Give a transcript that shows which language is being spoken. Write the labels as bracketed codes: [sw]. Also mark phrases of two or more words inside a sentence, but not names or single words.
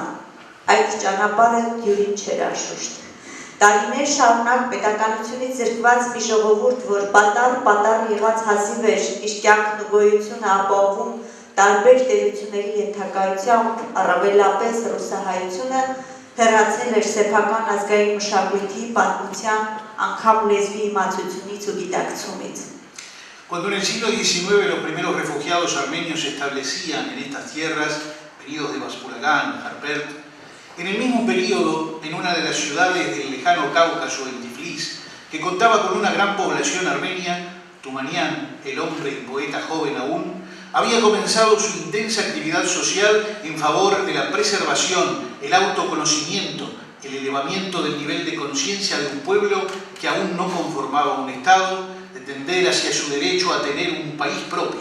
[hy] Այդ ճանապարհը դյուրին չէր անշուշտ։ Տարիներ շարունակ պետականությունից զրկված մի ժողովուրդ, որ պատառ եղած հազիվ էր իր կյանքն ու գոյությունը ապահովում տարբեր տերությունների ենթակայությամբ, առավելապես ռուսահայությունը, հեռացել էր սեփական ազգային մշակույթի, պատմության, անգամ լեզվի իմացությունից ու գիտակցումից։ [es] Cuando en el siglo XIX los primeros refugiados armenios se establecían en estas tierras, venidos de Vaspuragan, Harpert, en el mismo periodo, en una de las ciudades del lejano Cáucaso, en Tiflis, que contaba con una gran población armenia, Tumanian, el hombre y poeta joven aún, había comenzado su intensa actividad social en favor de la preservación, el autoconocimiento, el elevamiento del nivel de conciencia de un pueblo que aún no conformaba un Estado, de tender hacia su derecho a tener un país propio.